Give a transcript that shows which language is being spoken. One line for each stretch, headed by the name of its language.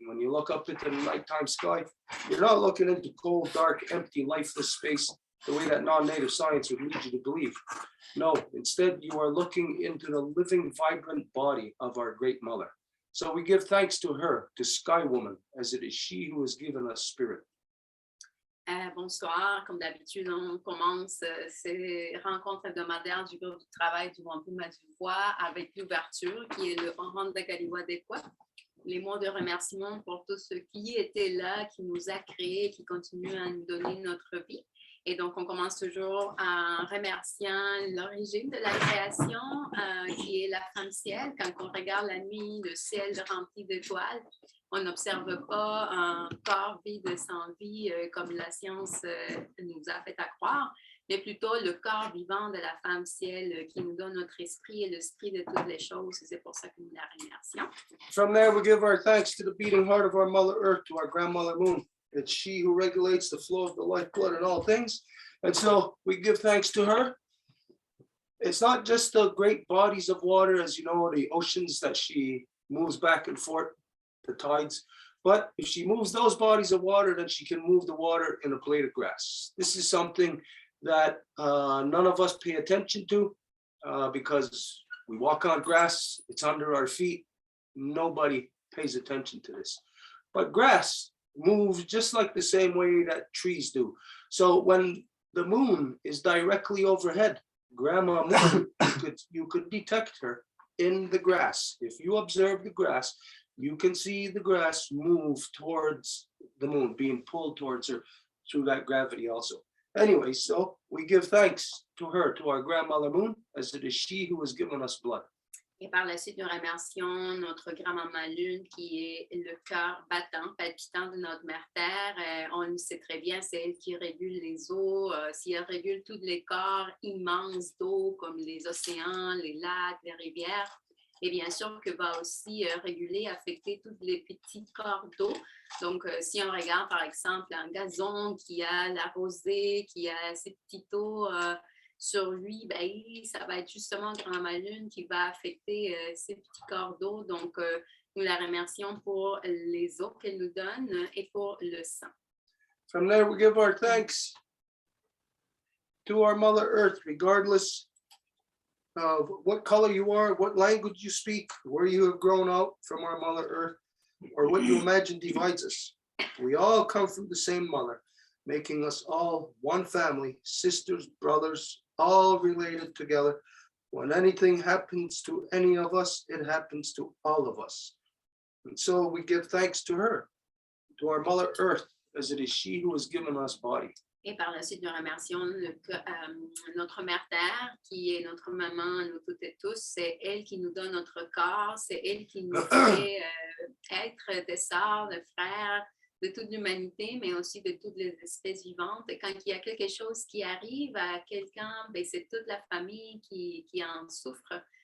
English: When you look up into the nighttime sky, you're not looking into cold, dark, empty, lifeless space the way that non-native science would lead you to believe. No, instead you are looking into the living, vibrant body of our great mother. So we give thanks to her, to Sky Woman, as it is she who has given us spirit.
French: Bonsoir, comme d'habitude, on commence ces rencontres hebdomadaires du groupe de travail du Wampum à Deux, avec l'ouverture qui est le Honda Galiwa Dekwa. Les mots de remerciement pour tous ceux qui étaient là, qui nous a créés, qui continuent à nous donner notre vie. Et donc, on commence toujours en remerciant l'origine de la création, qui est la femme ciel. Quand on regarde la nuit, le ciel rempli d'étoiles, on n'observe pas un corps vide sans vie comme la science nous a fait à croire, mais plutôt le corps vivant de la femme ciel qui nous donne notre esprit et l'esprit de toutes les choses. C'est pour ça que nous la remercions.
English: From there, we give our thanks to the beating heart of our Mother Earth, to our grandmother Moon. It's she who regulates the flow of the lifeblood in all things. And so we give thanks to her. It's not just the great bodies of water, as you know, the oceans that she moves back and forth, the tides. But if she moves those bodies of water, then she can move the water in a blade of grass. This is something that none of us pay attention to because we walk on grass, it's under our feet. Nobody pays attention to this. But grass moves just like the same way that trees do. So when the moon is directly overhead, Grandma Moon, you could detect her in the grass. If you observe the grass, you can see the grass move towards the moon, being pulled towards her through that gravity also. Anyway, so we give thanks to her, to our grandmother Moon, as it is she who has given us blood.
French: Et par la suite, nous remercions notre grand-maman Lune, qui est le cœur battant, palpitant de notre mère Terre. On le sait très bien, c'est elle qui régule les eaux. Si elle régule tous les corps immenses d'eau, comme les océans, les lacs, les rivières, et bien sûr que va aussi réguler, affecter tous les petits corps d'eau. Donc, si on regarde, par exemple, un gazon qui a la rosée, qui a ses petits eaux sur lui, ben, ça va être justement Grand-Mama Lune qui va affecter ces petits corps d'eau. Donc, nous la remercions pour les eaux qu'elle nous donne et pour le sang.
English: From there, we give our thanks to our Mother Earth, regardless of what color you are, what language you speak, where you have grown out from our Mother Earth, or what you imagine divides us. We all come from the same mother, making us all one family, sisters, brothers, all related together. When anything happens to any of us, it happens to all of us. And so we give thanks to her, to our Mother Earth, as it is she who has given us body.
French: Et par la suite, nous remercions notre Mère Terre, qui est notre maman, nous toutes et tous. C'est elle qui nous donne notre corps, c'est elle qui nous fait être des sœurs, des frères, de toute l'humanité, mais aussi de toutes les espèces vivantes. Et quand il y a quelque chose qui arrive à quelqu'un, ben, c'est toute la famille qui en souffre.